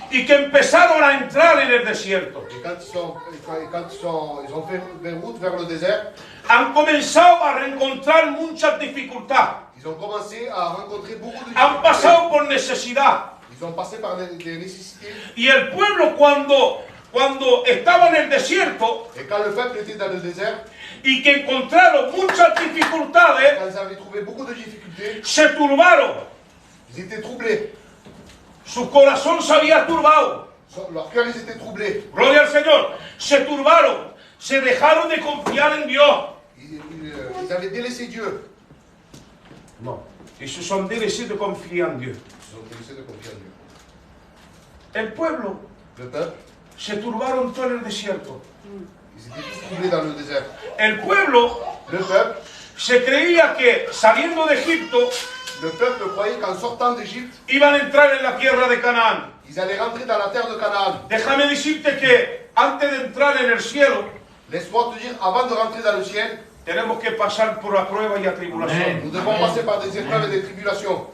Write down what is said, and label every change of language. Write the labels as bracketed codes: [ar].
[es] y que empezaron a entrar en el desierto, [fr] et quand ils ont fait route vers le désert, [es] han comenzado a reencontrar muchas dificultades, [fr] ils ont commencé à rencontrer beaucoup de [es] han [fr] difficultés. [es] pasado por necesidad. [fr] Ils ont passé par des nécessités. [es] Y el pueblo cuando estaba en el desierto, [fr] Et quand le peuple était dans le désert, [es] y que encontraron muchas dificultades, [fr] quand ils avaient trouvé beaucoup de difficultés, [es] se turbaron. [fr] ils étaient troublés. [es] Su corazón se había turbado. [fr] Leur cœur, ils étaient troublés. [es] Gloria al Señor. Se turbaron. Se dejaron de confiar en Dios. [fr] Ils avaient délaissé Dieu. Non. Ils se sont délaissés de confier en Dieu. Ils ont délaissé de confier en Dieu. [es] El pueblo [fr] Le peuple, [es] se turbaron todo en el desierto. [fr] Ils étaient tous troublés dans le désert. [es] El pueblo [fr] Le peuple [es] se creía que saliendo de Egipto [fr] croyait qu'en sortant d'Égypte, [es] iban a entrar en la tierra de Canaán. [fr] ils allaient rentrer dans la terre de Canaan. [es] Déjame decirte que antes de entrar en el cielo, [fr] Laisse-moi te dire, avant de rentrer dans le ciel, [es] tenemos que pasar por la prueba y la tribulación. [fr] nous devons passer par des épreuves et des tribulations.